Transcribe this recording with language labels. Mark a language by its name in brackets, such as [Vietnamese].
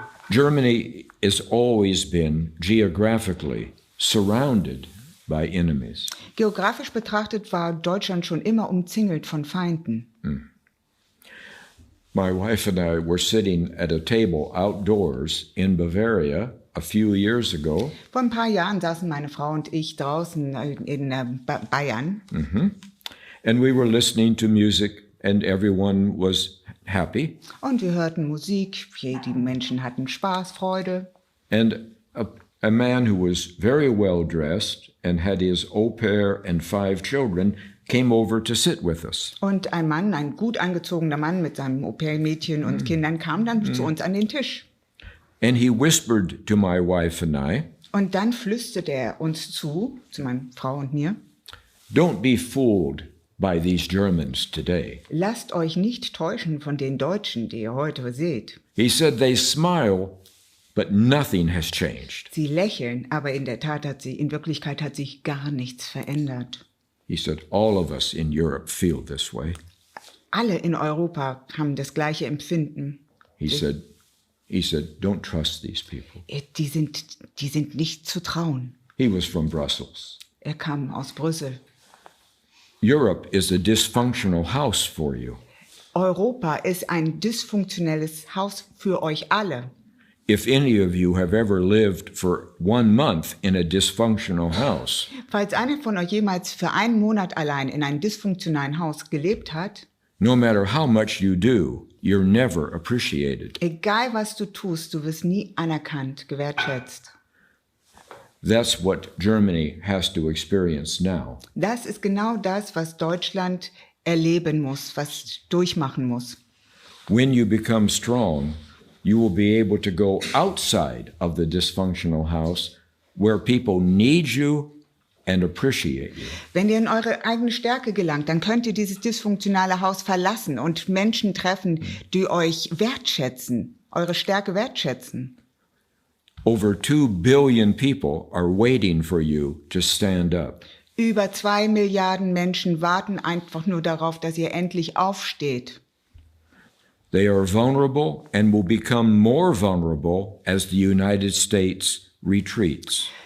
[English] Germany has always been geographically surrounded by enemies. [German] Geografisch betrachtet war Deutschland schon immer umzingelt von Feinden. [English] My wife and I were sitting at a table outdoors in Bavaria a few years ago, [German] Vor ein paar Jahren saßen meine Frau und ich draußen in Bayern [English] and we were listening to music, and everyone was happy. [German] und wir hörten Musik. Die Menschen hatten Spaß, Freude. [English] And a man who was very well dressed and had his au pair and 5 children came over to sit with us. [German] Und ein Mann, ein gut angezogener Mann mit seinem Au-pair-Mädchen und Kindern kam dann zu uns an den Tisch. [English] And he whispered to my wife and I, [German] Und dann flüsterte er uns zu meiner Frau und mir, [English] "Don't be fooled by these Germans today." [German] lasst euch nicht täuschen von den Deutschen, die ihr heute seht. [English] He said they smile, but nothing has changed. [German] Sie lächeln, aber in Wirklichkeit hat sich gar nichts verändert. [English] He said all of us in Europe feel this way. [German] Alle in Europa haben das gleiche Empfinden. [English] He said, don't trust these people. [German] Die sind nicht zu trauen. [English] He was from Brussels. [German] Er kam aus Brüssel. [English] Europe is a dysfunctional house for you. [German] Europa ist ein dysfunktionelles Haus für euch alle. [English] If any of you have ever lived for 1 month in a dysfunctional house, [German] Falls einer von euch jemals für einen Monat allein in einem dysfunktionalen Haus gelebt hat, [English] no matter how much you do, you're never appreciated. [German] egal was du tust, du wirst nie anerkannt, gewertschätzt. [English] That's what Germany has to experience now. [German] Das ist genau das, was Deutschland erleben muss, was durchmachen muss. [English] When you become strong, you will be able to go outside of the dysfunctional house where people need you and appreciate you. [German] Wenn ihr in eure eigene Stärke gelangt, dann könnt ihr dieses dysfunktionale Haus verlassen und Menschen treffen, die euch wertschätzen, eure Stärke wertschätzen. [English] Over 2 billion people are waiting for you to stand up. [German] Über 2 Milliarden Menschen warten einfach nur darauf, dass ihr endlich aufsteht. [English] They are vulnerable and will become more vulnerable as the United States retreats.